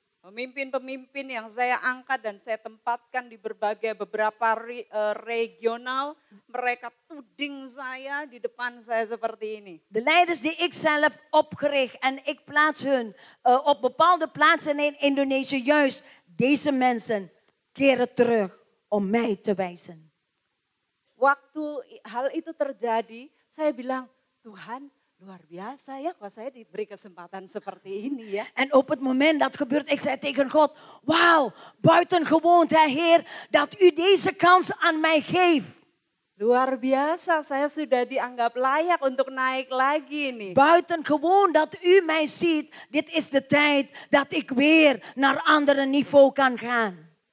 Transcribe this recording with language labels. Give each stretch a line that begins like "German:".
Indonesian: Pemimpin-pemimpin yang saya angkat dan saya tempatkan di beberapa regional, mereka tuding saya di depan saya seperti ini.
Dutch: De leiders die ik zelf opgericht en ik plaats hun op bepaalde plaatsen in Indonesië, juist deze mensen keren terug om mij te wijzen.
Indonesian: Waktu hal itu terjadi, saya bilang, Tuhan, luar biasa ya, kok saya diberi kesempatan seperti ini ya.
Dutch: En op het moment dat gebeurt, ik zei tegen God, wauw, buitengewoon, Heer, dat u deze kans aan mij geeft.
Indonesian: Luar biasa, saya sudah dianggap layak untuk naik lagi nih.
Dutch: Buitengewoon dat u mij ziet, dit is de tijd dat ik weer naar andere niveau kan gaan.